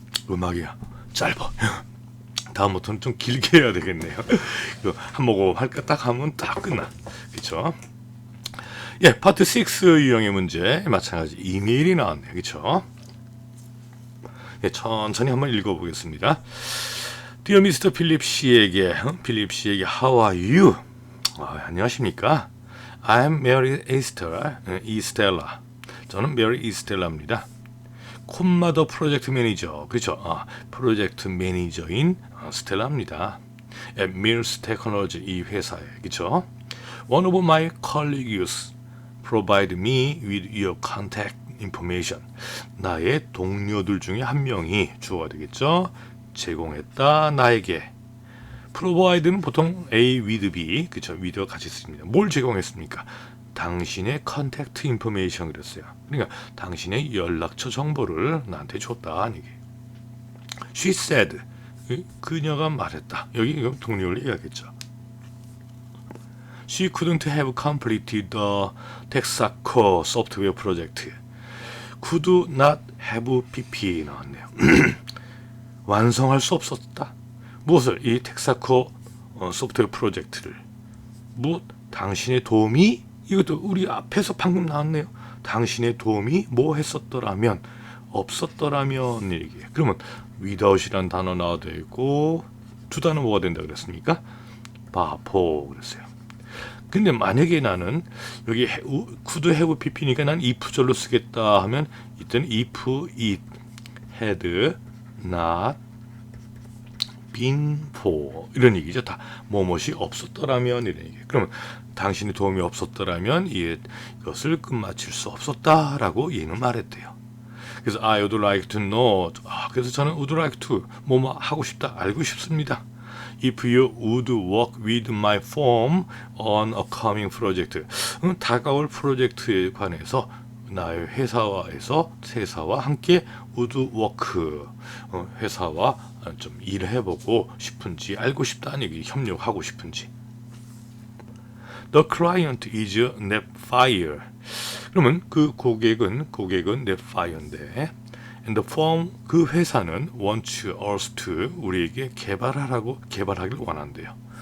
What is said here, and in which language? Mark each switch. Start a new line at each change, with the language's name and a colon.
Korean: 음악이야 짧아. 다음부터는 좀 길게 해야 되겠네요. 한 모금 할까 딱 하면 딱 끝나. 그렇죠? 예, 파트 6 유형의 문제 마찬가지 이메일이 나왔네요. 그렇죠? 예, 천천히 한번 읽어보겠습니다.
English: Dear Mr.
Korean: 필립 씨에게
English: How are you?
Korean: 안녕하십니까?
English: I'm Mary Estella.
Korean: 저는 Mary Estella입니다. 콤마더 프로젝트 매니저 그렇죠? 프로젝트 매니저인 스텔라입니다.
English: at Mills Technology
Korean: 이 회사에 그렇죠?
English: One of my colleagues provide me with your contact information.
Korean: 나의 동료들 중에 한 명이 주어가 되겠죠? 제공했다 나에게. provide는 보통 A with B 그렇죠? with와 같이 씁니다. 뭘 제공했습니까? 당신의 컨택트 인포메이션 그랬어요. 그러니까 당신의 연락처 정보를 나한테 줬다. 이게.
English: She said.
Korean: 그녀가 말했다. 여기 이거 동료를 얘기하겠죠.
English: She couldn't have completed the Texaco software project. Could not have PP 나왔네요.
Korean: 완성할 수 없었다. 무엇을? 이 텍사코 소프트웨어 프로젝트를. 당신의 도움이 이것도 우리 앞에서 방금 나왔네요. 당신의 도움이 뭐 했었더라면 없었더라면 얘기해요. 그러면 without이라는 단어 나와도 있고 두 단어 뭐가 된다 그랬습니까? 바포 그랬어요. 근데 만약에 나는 여기 could have pp니까 난 if절로 쓰겠다 하면 이때는
English: if it had not been
Korean: for 이런 얘기죠. 다 뭐뭇이 없었더라면 이런 얘기. 그러면 당신의 도움이 없었더라면 이것을 끝마칠 수 없었다라고 얘는 말했대요.
English: 그래서 I would like to know.
Korean: 그래서 저는 would like to 뭐뭐 하고 싶다, 알고 싶습니다.
English: If you would work with my firm on a coming project.
Korean: 다가올 프로젝트에 관해서 나의 회사와 함께
English: would work,
Korean: 회사와 좀 일해보고 싶은지, 알고 싶다는 얘기, 협력하고 싶은지.
English: The client is Netfire.
Korean: 그러면 그 고객은 Netfire인데,
English: and the firm,
Korean: 그 회사는
English: wants us to,
Korean: 우리에게 개발하기를 원한대요.